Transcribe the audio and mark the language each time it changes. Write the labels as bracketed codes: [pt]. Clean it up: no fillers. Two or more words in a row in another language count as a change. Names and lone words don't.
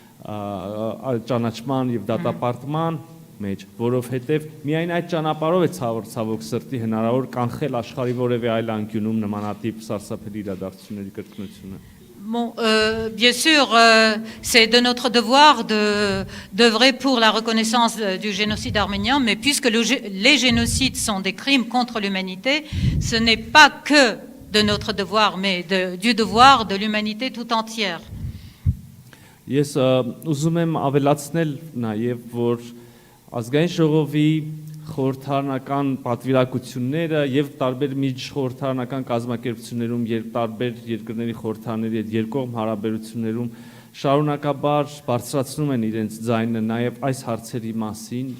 [hy] ճանաչման եւ դատապարտման մեջ, որովհետեւ միայն այդ ճանապարհով է ցավոք սրտի հնարավոր կանխել աշխարհի որևէ այլ անկյունում նմանատիպ սարսափելի իրադարձությունների կրկնությունը։ [fr] Bon, bien sûr, c'est de notre devoir d'œuvrer pour la reconnaissance du génocide arménien, mais puisque les génocides sont des crimes contre l'humanité, ce n'est pas que de notre devoir, mais du devoir de l'humanité tout entière. [hy] Ես ուզում եմ ավելացնել նաև, որ ազգային ժողովի խորհրդարանական պատվիրակությունները եւ տարբեր միջխորհրդարանական կազմակերպություններում եւ տարբեր երկրների խորհրդարանների հետ երկկողմ հարաբերություններում շարունակաբար բարձրացնում են իրենց ձայնը նաեւ այս հարցերի մասին